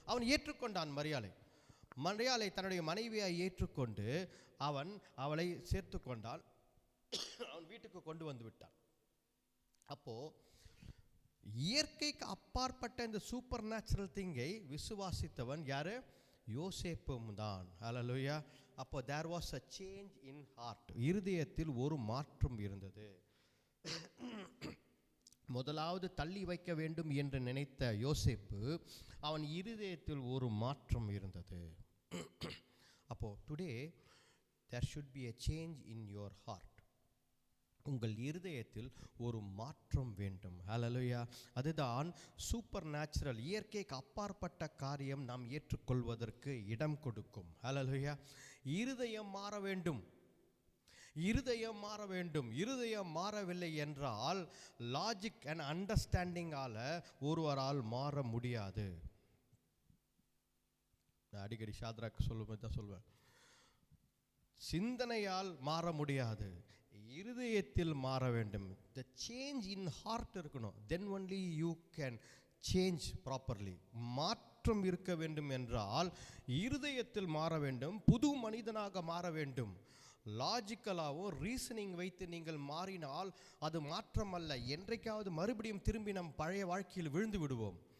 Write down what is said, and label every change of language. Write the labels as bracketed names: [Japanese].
[Tamil] அவன் ஏற்றுக்கொண்டான் மரியாளை தன்னுடைய மனைவியை ஏற்றுக்கொண்டு அவளை சேர்த்து கொண்டால் அவன் வீட்டுக்கு கொண்டு வந்து விட்டான். அப்போ இயற்கைக்கு அப்பாற்பட்ட இந்த சூப்பர் நேச்சுரல் திங்கை விசுவாசித்தவன் யாரு? யோசேப்பும் தான். ஹல்லேலூயா. அப்போ [English] there was a change in heart. [Tamil] இருதயத்தில் ஒரு மாற்றம் இருந்தது. முதலாவது தள்ளி வைக்க வேண்டும் என்று நினைத்த யோசேப்பு, அவன் இருதயத்தில் ஒரு மாற்றம் இருந்தது. அப்போ [English] Today there should be a change in your heart. [Tamil] உங்கள் இருதயத்தில் ஒரு மாற்றம் வேண்டும். ஹல்லேலூயா. அதுதான் சூப்பர் நேச்சுரல், இயற்கைக்கு அப்பாற்பட்ட காரியம் நாம் ஏற்றுக்கொள்வதற்கு இடம் கொடுக்கும். ஹல்லேலூயா. இருதயம் மாற வேண்டும். இருதயம் மாறவில்லை என்றால் [English] logic and அண்டர்ஸ்டாண்டிங்கால [Tamil] ஒருவரால் மாற முடியாது. நான் அடிக்கடி ஷாத்ராக்கு சொல்லும்போது தான் சொல்வேன், சிந்தனையால் மாற முடியாது, இருதயத்தில் மாற வேண்டும். [English] the change in heart [Tamil] இருக்கணும். [English] then only you can change properly. [Tamil] மாற்றம் இருக்க வேண்டும் என்றால் இருதயத்தில் மாற வேண்டும், புது மனிதனாக மாற வேண்டும். லாஜிக்கலாகவும் ரீசனிங் வைத்து நீங்கள் மாறினால் அது மாற்றம் அல்ல. என்றைக்காவது மறுபடியும் திரும்பி நம் பழைய வாழ்க்கையில் விழுந்து விடுவோம்.